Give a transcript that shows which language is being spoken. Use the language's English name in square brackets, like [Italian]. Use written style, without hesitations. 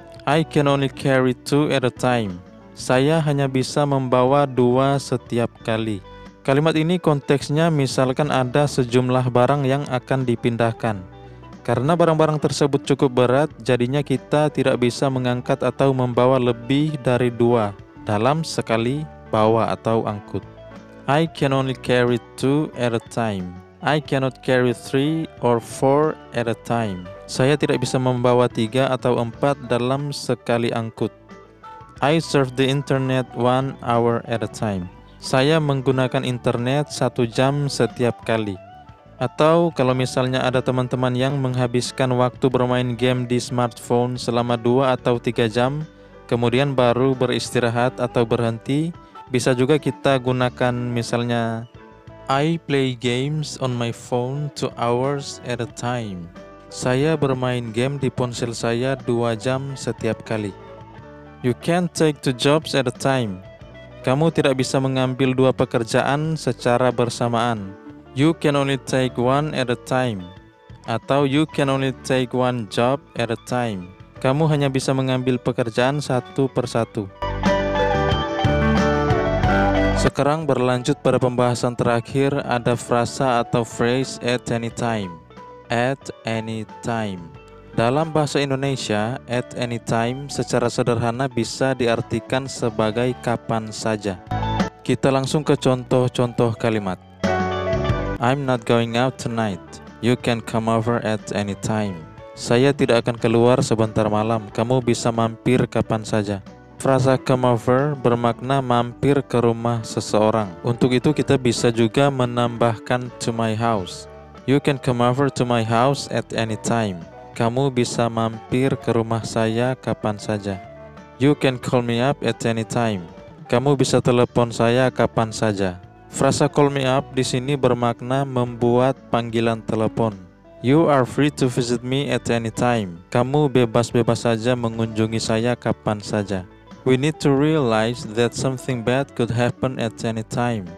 [English] I can only carry 2 at a time. [Indonesian] Saya hanya bisa membawa 2 setiap kali. Kalimat ini konteksnya misalkan ada sejumlah barang yang akan dipindahkan. Karena barang-barang tersebut cukup berat, jadinya kita tidak bisa mengangkat atau membawa lebih dari 2 dalam sekali bawa atau angkut. [English] I can only carry 2 at a time. I cannot carry 3 or 4 at a time. [Indonesian] Saya tidak bisa membawa 3 atau 4 dalam sekali angkut. [English] I surf the internet 1 hour at a time. [Indonesian] Saya menggunakan internet 1 jam setiap kali. Atau kalau misalnya ada teman-teman yang menghabiskan waktu bermain game di smartphone selama 2 atau 3 jam, kemudian baru beristirahat atau berhenti. Bisa juga kita gunakan misalnya [English] I play games on my phone 2 hours at a time. [Indonesian] Saya bermain game di ponsel saya 2 jam setiap kali. [English] You can't take 2 jobs at a time. [Indonesian] Kamu tidak bisa mengambil 2 pekerjaan secara bersamaan. [English] You can only take one at a time. [Indonesian] Atau [English] you can only take one job at a time. [Indonesian] Kamu hanya bisa mengambil pekerjaan satu persatu. Sekarang berlanjut pada pembahasan terakhir, ada frasa atau phrase at any time. [English] At any time. [Indonesian] Dalam bahasa Indonesia, at any time secara sederhana bisa diartikan sebagai kapan saja. Kita langsung ke contoh-contoh kalimat. [English] I'm not going out tonight. You can come over at any time. [Indonesian] Saya tidak akan keluar sebentar malam. Kamu bisa mampir kapan saja. Frasa come over bermakna mampir ke rumah seseorang. Untuk itu kita bisa juga menambahkan to my house. [English] You can come over to my house at any time. [Indonesian] Kamu bisa mampir ke rumah saya kapan saja. [English] You can call me up at any time. [Indonesian] Kamu bisa telepon saya kapan saja. Frasa call me up di sini bermakna membuat panggilan telepon. [English] You are free to visit me at any time. [Indonesian] Kamu bebas-bebas saja mengunjungi saya kapan saja. [English] We need to realize that something bad could happen at any time.